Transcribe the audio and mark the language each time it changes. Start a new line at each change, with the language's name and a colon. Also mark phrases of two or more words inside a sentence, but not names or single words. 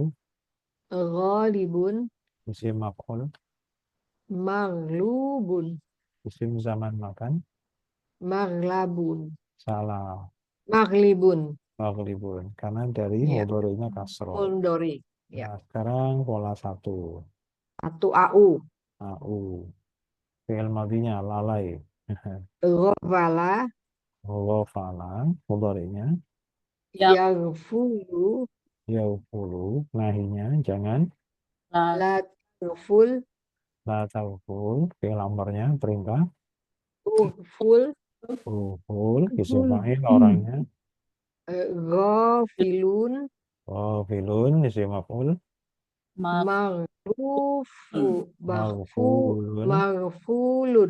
Arabic: ghalibun اسم مفعول, maglubun اسم زمان مكان. maglabun
Indonesian: Salah.
Arabic: maglibun
Indonesian: Maghlibun. Karena dari Iya. mudhari'nya kasroh. Mundori ya Nah, sekarang pola satu. satu au AU. Fi'il madhinya lalai.
Arabic: ghafala
Indonesian: Ghafala. Mudhari'nya Yang
Arabic: yaghfulu
Indonesian: yaufulu. Nahinya jangan.
Arabic: la لا تغفل لا تغفل.
Indonesian: Fi'il amarnya perintah.
Arabic: ughful
Indonesian: Uful.
Arabic: اسم فاعل
Indonesian: orangnya.
Arabic: ghafilun Filun. اسم مفعول. maghfufu Maghfulun. maghfulun